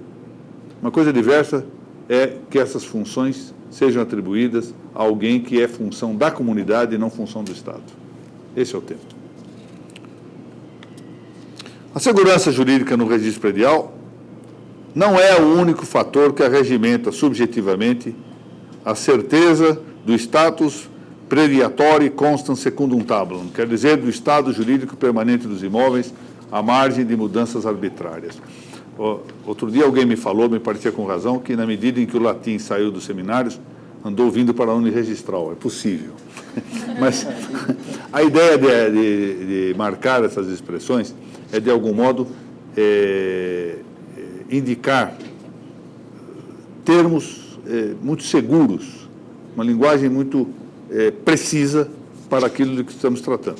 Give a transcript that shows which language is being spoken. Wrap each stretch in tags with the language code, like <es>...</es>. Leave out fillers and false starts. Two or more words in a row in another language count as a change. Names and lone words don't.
<pt>Uma coisa diversa é que essas funções sejam atribuídas a alguém que é função da comunidade e não função do Estado. Esse é o tema. A segurança jurídica no registro predial não é o único fator que arregimenta subjetivamente a certeza do</pt> <la>status prediatori constant secundum tabulum,</la> <pt>quer dizer, do estado jurídico permanente dos imóveis à margem de mudanças arbitrárias. Outro dia alguém me falou, me parecia com razão, que na medida em que o latim saiu dos seminários, andou vindo para a uniregistral. É possível. Mas a ideia de marcar essas expressões é, de algum modo, indicar termos muito seguros, uma linguagem muito precisa para aquilo de que estamos tratando.</pt>